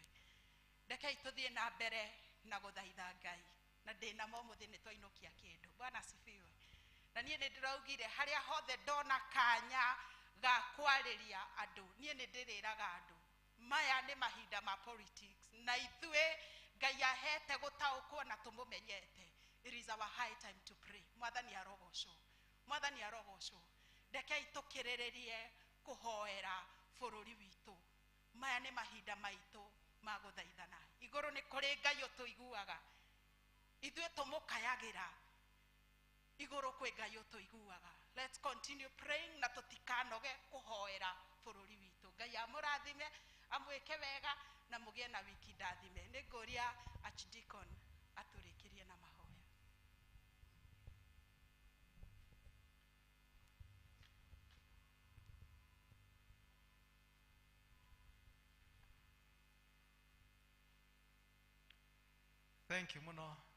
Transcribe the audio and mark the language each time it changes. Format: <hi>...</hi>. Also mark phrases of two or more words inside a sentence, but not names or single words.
<ki>Rekei tuthiĩ na mbere na gũthaitha Ngai na ndĩna mũthĩ nĩ twainũkia kĩndũ.</ki> <sw>Bwana sifiwe.</sw> <ki>Na niĩ nĩ ndĩraugire harĩa hothe ndona kanya ga kwarĩria andũ niĩ nĩ ndĩrĩraga andũ maya nĩ mahinda ma politics na ithuĩ Ngai ahete gũtaũkwo na tũmũmenyete.</ki> <en>It is our high time to pray.</en> <ki>Mwathani arogocwo. Mwathani arogocwo. Rekei tũkĩrĩrĩrie kũhoera bũrũri witũ. Maya nĩ mahinda maitũ ma gũthaithana. Igũrũ nĩ kũrĩ Ngai ũtũiguaga. Ithuĩ tũmũkayagĩra. Igũrũ kwĩ Ngai ũtũiguaga.</ki> <en>Let's continue praying</en> <ki>na tũtikanoge kũhoera bũrũri witũ. Ngai amũrathime, amwĩke wega na mũgĩe na wiki ndathime. Nĩ ngũria Archdeacon atũrĩkĩrie na mahoya.</ki> <en>Thank you muno.</en>